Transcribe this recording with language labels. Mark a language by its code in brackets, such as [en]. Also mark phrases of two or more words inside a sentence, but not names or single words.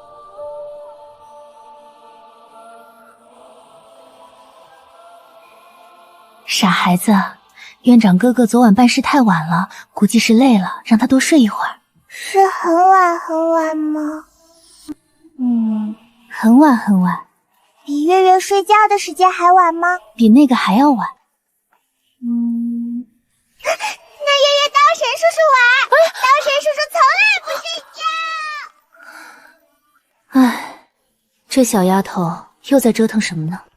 [zh] 傻孩子，院長哥哥昨晚辦事太晚了，估計是累了，讓他多睡一會兒。是很晚很晚嗎？很晚很晚。比月月睡覺的時間還晚嗎？比那個還要晚。那月月刀神叔叔晚，刀神叔叔從來不睡覺。唉，這小丫頭又在折騰什麼呢？